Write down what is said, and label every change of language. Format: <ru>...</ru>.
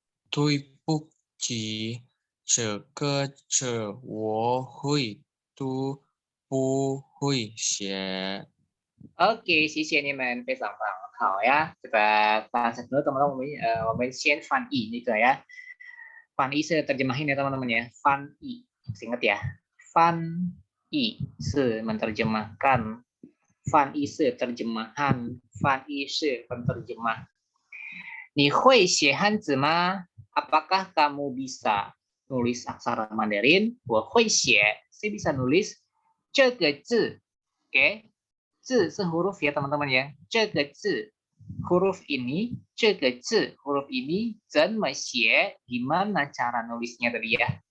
<zh>对不起，这个字我会读，不会写。 Oke, 谢谢你们非常棒，好呀。</zh> <id>Kita bahas dulu teman-teman,</id> <zh>我们先翻译那个</zh> <id>ya. 翻译是 terjemahin ya teman-teman ya. 翻译, ingat ya.</id> <zh>翻译是 menerjemahkan. 翻译是 terjemahan. 翻译是 penerjemah. 你会写汉字吗?</zh> <id>Apakah kamu bisa nulis aksara Mandarin?</id> <zh>我会写,</zh> <id>saya bisa nulis</id> <zh>这个字. Oke.</zh> <id>字 是 huruf ya teman-teman ya.</id> <zh>这个字</zh> <id>huruf ini, 这个字 huruf ini,</id> <zh>怎么写</zh> <id>gimana cara nulisnya tadi ya.</id>